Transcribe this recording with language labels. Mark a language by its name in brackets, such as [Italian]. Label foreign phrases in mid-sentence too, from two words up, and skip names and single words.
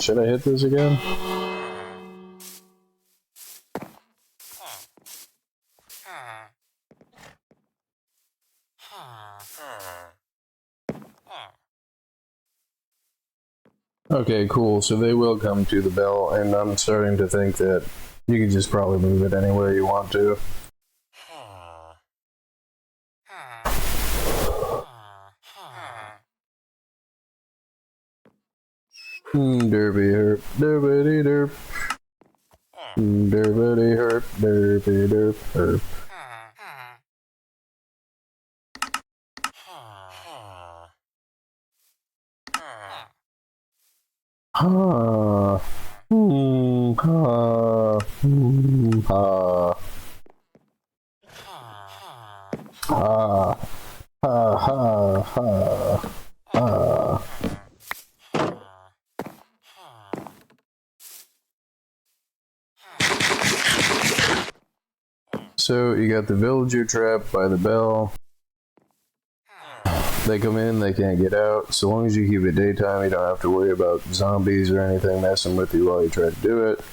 [English] Should I hit this again? Okay, cool. So they will come to the bell, and I'm starting to think that you can just probably move it anywhere you want to. Derby herp, derby derp. Derby herp, derby derp herp. Ha. Ha. Ha. Ha. Ha ha ha ha. So you got the villager trapped by the bell. They come in, they can't get out. So long as you keep it daytime, you don't have to worry about zombies or anything messing with you while you try to do it.